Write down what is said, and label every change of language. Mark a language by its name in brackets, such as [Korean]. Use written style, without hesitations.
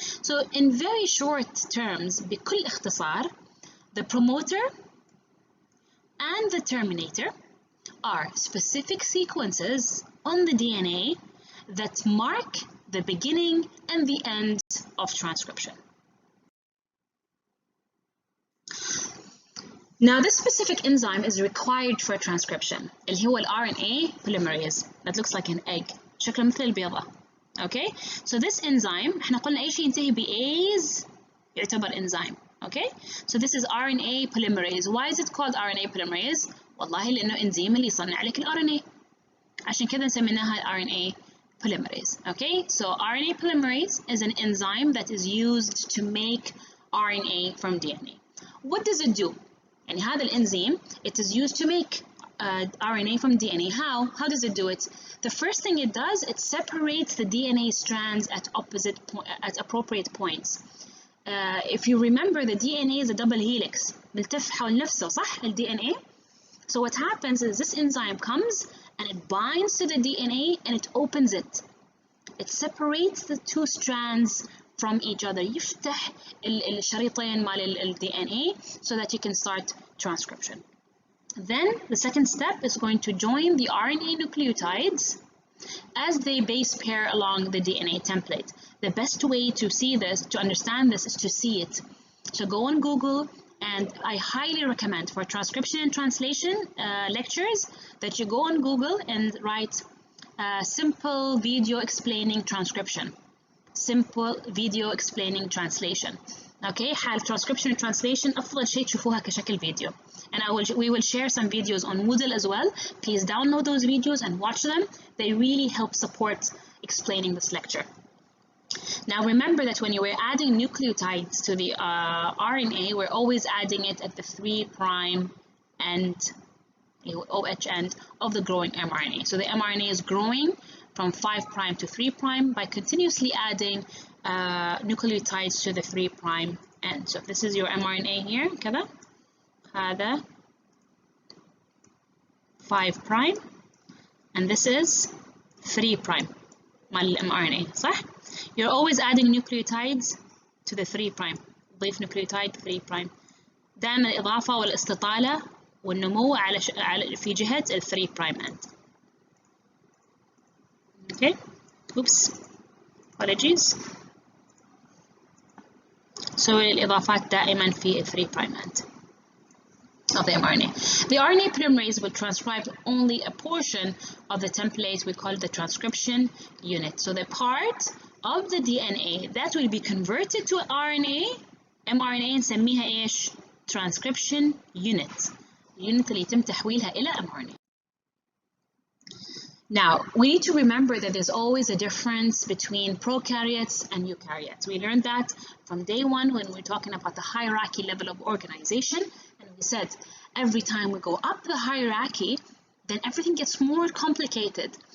[English] So in very short terms, [Arabic] بكل اختصار, [English] the promoter and the terminator are specific sequences on the DNA that mark the beginning and the end of transcription. Now, this specific enzyme is required for transcription, [Arabic] اللي هو [English] RNA polymerase that looks like an egg. [Arabic] شكله مثل البيضة. [English] Okay, so this enzyme [Arabic] احنا قلنا أي شيء ينتهي بase يعتبر enzyme. [English] Okay, so this is RNA polymerase. Why is it called RNA polymerase? [Arabic] والله لأنه إنزيم اللي يصنع لك RNA. عشان كذا سميناها RNA polymerase. [English] Okay, so RNA polymerase is an enzyme that is used to make RNA from DNA. What does it do? [Arabic] يعني هذا الإنزيم, [English] it is used to make RNA from DNA. How does it do it? The first thing it does, it separates the DNA strands at appropriate points. If you remember, the DNA is a double helix. [Arabic] ملتف حول نفسه صح ال DNA? [English] So what happens is this enzyme comes and it binds to the DNA and it opens it. It separates the two strands from each other. [Arabic] يفتح الشريطين مال ال [English] DNA so that you can start transcription. Then the second step is going to join the RNA nucleotides as they base pair along the DNA template. The best way to see this, to understand this, is to see it. So go on Google, and I highly recommend for transcription and translation lectures that you go on Google and write simple video explaining transcription. Simple video explaining translation. [Arabic] Okay, حال transcription and translation أفضل شيء تشوفوها كشكل فيديو. [English] And we will share some videos on Moodle as well. Please download those videos and watch them. They really help support explaining this lecture. Now remember that when you were adding nucleotides to the RNA, we're always adding it at the 3' end, OH end of the growing mRNA. So the mRNA is growing from 5' to 3' by continuously adding nucleotides to the 3' end. So this is your mRNA here, [Arabic] كذا. هذا [English] 5' and this is 3' [Arabic] مال mRNA صح؟ [English] You're always adding nucleotides to the 3'. [Arabic] ضيف nucleotide 3'. دائما الإضافة والاستطالة والنمو على في جهة ال 3' end. [English] Okay? Oops. Apologies. So [Arabic] الإضافات دائما في ال [English] 3' end of the mRNA. The RNA polymerase will transcribe only a portion of the template. We call it the transcription unit. So the part of the DNA that will be converted to RNA, mRNA [Arabic] نسميها إيش؟ [English] Transcription unit. [Arabic] اليونت اللي يتم تحويلها إلى mRNA. [English] Now, we need to remember that there's always a difference between prokaryotes and eukaryotes. We learned that from day one when we were talking about the hierarchy level of organization. And we said every time we go up the hierarchy, then everything gets more complicated.